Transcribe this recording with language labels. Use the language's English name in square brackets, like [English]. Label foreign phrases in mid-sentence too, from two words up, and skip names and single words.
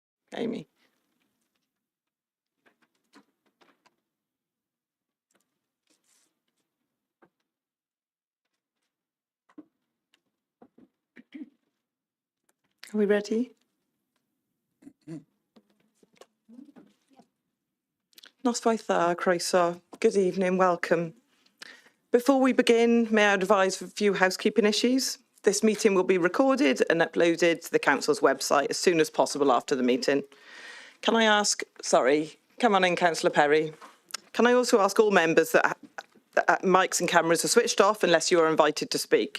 [English] Amy. Are we ready? [Welsh] Noswaith dda, croeso. [English] Good evening, welcome. Before we begin, may I advise a few housekeeping issues? This meeting will be recorded and uploaded to the Council's website as soon as possible after the meeting. Can I ask, come on in, Councillor Perry. Can I also ask all members that mics and cameras are switched off unless you are invited to speak?